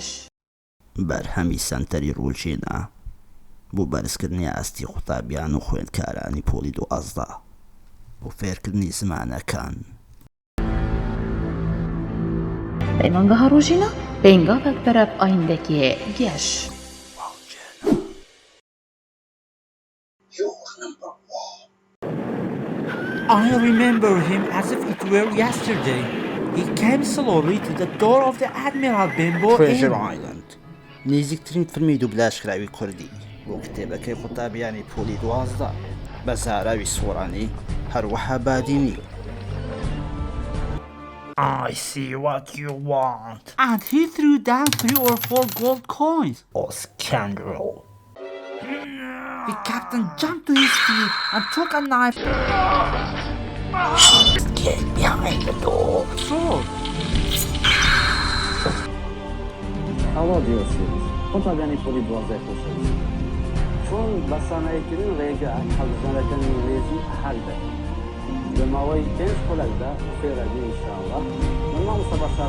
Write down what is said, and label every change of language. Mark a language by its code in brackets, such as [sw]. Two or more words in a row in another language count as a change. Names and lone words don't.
[ckb] Berhemî senterî Rojîna bû berizkirina astî qutabiyan û xwendekaranî polî duazda û fêrkirinî zimanekan. Peymangeha Rojîna pêngavek beref ayîndekê geş. [en] I remember him as if it were yesterday. He came slowly to the door of the Admiral Benbow Treasure Inn. [ckb] Island نزیکترین فیلمی دوبلاژکراوی کوردی بۆ کتێبەکەی قوتابیانی پۆلی دوازدە بە زاراوی سۆرانی هەروەها بادینی. [en] I see what you want. And he threw down 3 or 4 gold coins. Oh, scoundrel! The captain jumped to his feet and took a knife. Get behind the door! Sword. [ckb] هەوا دیۆسیز قوتابیانی پۆلی دوازدەی خۆشەویست چۆن بە ساناییکردن ڕێگە هەڵبژاردنەکانی ئینگلیزی هەل دەکەن لە ماوەی 5 خولەکدا فێرەبی ئینشاءالله من مامۆستا بەشار